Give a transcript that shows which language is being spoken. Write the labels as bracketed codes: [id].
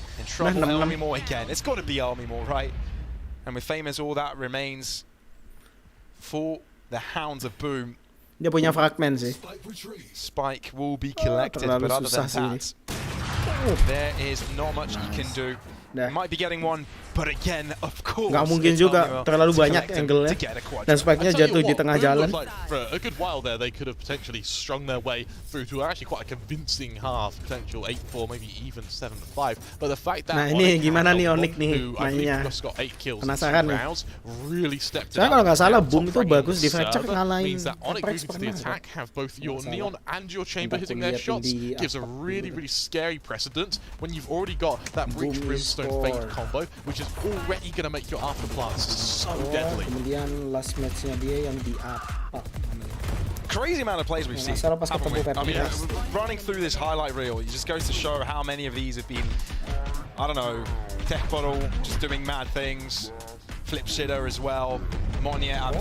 [en] In trouble, Army more again. It's got to be Army more, right? And with Famous, all that remains for the Hounds of Boom. [id] Dia punya fragmen sih. [en] Spike will be collected, but other than that, there is not much he can do. Might be getting one, but again, of course, [id] nggak mungkin juga, terlalu banyak angle-nya dan spike-nya jatuh di tengah jalan. [en] For a good while there, they could have potentially strung their way through to actually quite a convincing half, potential 8-4, maybe even 7-5. But the fact that [id] ini gimana nih ONIC nih mainnya? Penasaran nih. Soalnya kalau nggak salah Boom itu bagus di fracture ngalahin APAC pernah. [en] Have both your Neon and your Chamber hitting their shots gives a really scary precedent when you've already got that Breach Brimstone Fate combo, which is already going to make your afterplants so deadly. [id] Kemudian [en] last match- [id] nya dia yang di APAC. [en] Crazy amount of plays we've seen. I mean, running through this highlight reel, it just goes to show how many of these have been, I don't know, Tech Bottle just doing mad things, Flip Shitter as well, Monnier.